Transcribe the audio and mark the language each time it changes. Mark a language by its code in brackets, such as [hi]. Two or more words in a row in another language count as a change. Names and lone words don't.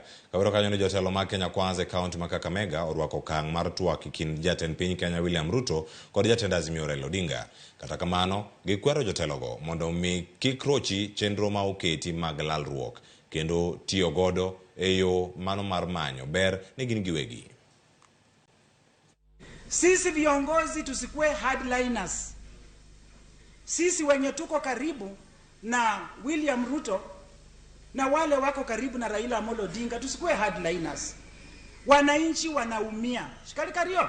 [luo] Kawiro kanyo ni jotelo mag Kenya Kwanza kaonti ma Kakamega orwako kang mar twak kind jatend piny Kenya William Ruto kod jatend Azimio Raila Odinga. Kata kamano, gikwero jotelogo mondo mi kik rochi chenro ma oketi mag lalruok kendo tiyo godo eyo mano mar manyo ber ni gin giwegi. [sw] Sisi viongozi tusikue hardliners. Sisi wenye tuko karibu na William Ruto na wale wako karibu na Raila Amolo Odinga tusikue hardliners. Wananchi wanaumia. Shikali kario.